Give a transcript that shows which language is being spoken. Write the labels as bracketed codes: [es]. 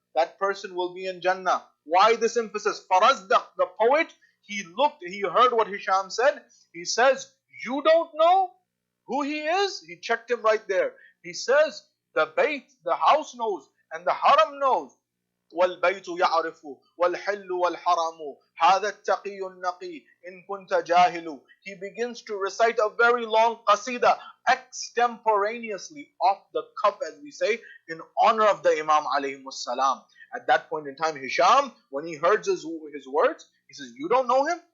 [en] That person will be in Jannah. Why this emphasis? Farazdaq, the poet, he heard what Hisham said. He says, you don't know who he is? He checked him right there. He says, the Bayt, the house knows, and the Haram knows. [ar] والبيت يعرف والحل والحرام هذا التقي النقي إن كنت جاهل. [en] He begins to recite a very long qasida extemporaneously off the cuff, as we say, in honor of the Imam alayhi salam. At that point in time, Hisham, when he heard his words, he says, you don't know him?